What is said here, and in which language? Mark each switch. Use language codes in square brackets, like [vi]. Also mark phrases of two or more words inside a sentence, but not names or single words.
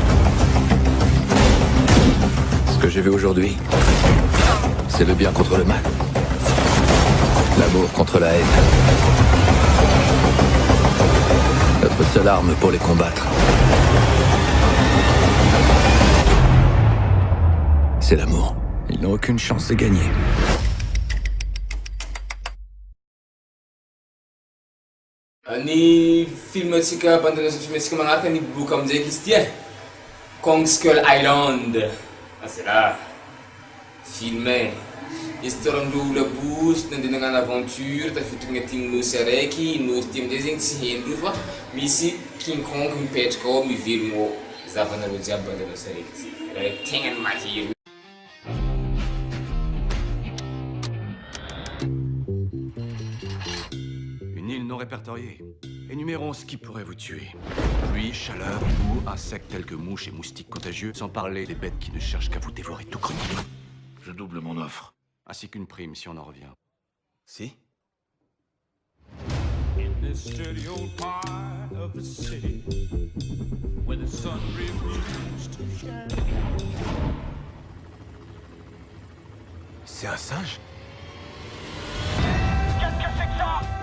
[fr] Ce que j'ai vu aujourd'hui, c'est le bien contre le mal. L'amour contre la haine. Notre seule arme pour les combattre, c'est l'amour. Ils n'ont aucune chance de gagner. [mg] Ny film atsika bande-annonce film atsika magnaraka ny boka amizay izy ty Kong Skull Island [fr] c'est là [mg] film histoire-ndreo labosy nandeha nagnano aventure tafiditra agnatin'ny nosy araiky nosy ty amizay zegny tsy haindreo fa misy King Kong mipetraka ao mivelogno ao zavanareo jiaby bande-annonce araiky ty raha tegnany mahery. [fr] Une île non répertoriée. Énumérons ce qui pourrait vous tuer. Pluie, chaleur, boue, insectes tels que mouches et moustiques contagieux, sans parler des bêtes qui ne cherchent qu'à vous dévorer tout cru. Je double mon offre. Ainsi qu'une prime si on en revient. Si? [en] in this dirty old part of the city where the sun refused to shine. [fr] C'est un singe? Qu'est-ce que c'est que ça?